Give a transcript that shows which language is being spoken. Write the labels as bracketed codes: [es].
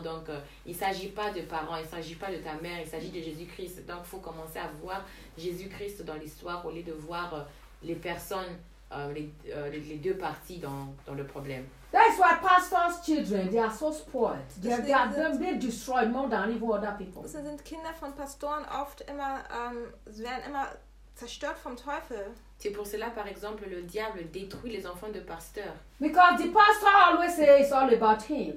[fr] Donc, il ne s'agit pas de parents, il ne s'agit pas de ta mère, il s'agit de Jésus-Christ. Donc, il faut commencer à voir Jésus-Christ dans l'histoire au lieu de voir les personnes les deux parties dans le problème. [en] That's why pastors' children, they are so spoiled. They destroy more than even other people. [de] Sie sind Kinder von Pastoren oft immer, sie werden immer zerstört vom Teufel. [fr] C'est pour cela, par exemple, le diable détruit les enfants de pasteurs. [en] Because the pastor always says it's all about him.